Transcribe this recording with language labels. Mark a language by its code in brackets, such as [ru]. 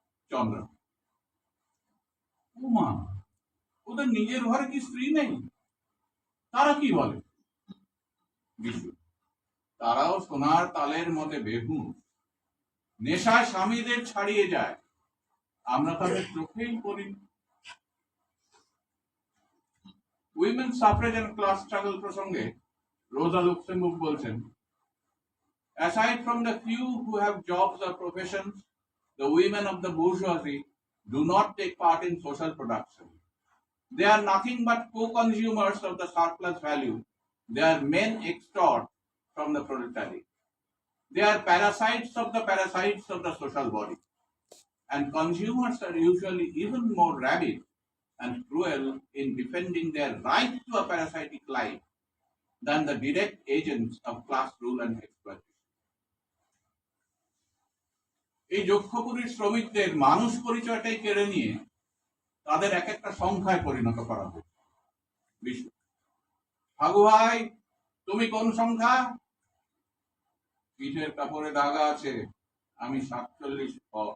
[bn] চন্দ্র, উমা, ওদের নিজের ঘরে কি স্ত্রী নেই? তারা কি বলে? বিশু, তারাও সোনার তালের মধ্যে বেহু, নেশায় স্বামীদের ছাড়িয়ে যায়, আমরা তাদের চোখেই পড়ি। [en] women suffrage and class struggle [bn] প্রসঙ্গে রোজা লুক্সেমবুর্গ বলছেন, [en] aside from the few who have jobs or professions, the women of the bourgeoisie do not take part in social production. They are nothing but co-consumers of the surplus value their men extort from the proletariat. They are parasites of the social body. And consumers are usually even more rabid and cruel in defending their right to a parasitic life than the direct agents of class rule and exploitation. [bn] এই যক্ষপুরীর শ্রমিকদের মানুষ পরিচয়টাই কেড়ে নিয়ে তাদের এক একটা সংখ্যায় পরিণত করা হবে। বিশু, ফাগু ভাই, তুমি কোন সংখ্যা? পিঠের কাপড়ে দাগা আছে, আমি 47 খ।